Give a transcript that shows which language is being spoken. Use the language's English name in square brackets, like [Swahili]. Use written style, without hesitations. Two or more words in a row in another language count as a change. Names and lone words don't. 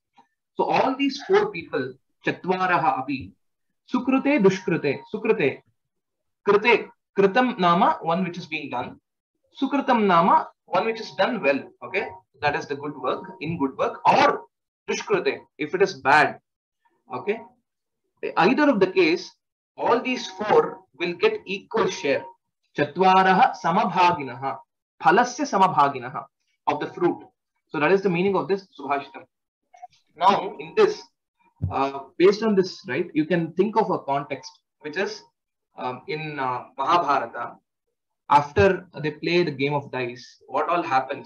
[English] So all these 4 people, [Sanskrit] चत्वारः अपि सुकृते दुष्कृते सुकृते कृते कृतम् नाम, [English] one which is being done. [Sanskrit] सुकृतम् नाम, [English] one which is done well. Okay, that is the good work, in good work, or Dushkrute, if it is bad. Okay, either of the case, all these 4 will get equal share. [Sanskrit] चत्वारः समभागिनः फलस्य समभागिनः, [English] of the fruit. So that is the meaning of this Subhaashitam. Now, in this, based on this, right, you can think of a context, which is in Mahabharata, after they play the game of dice, what all happens.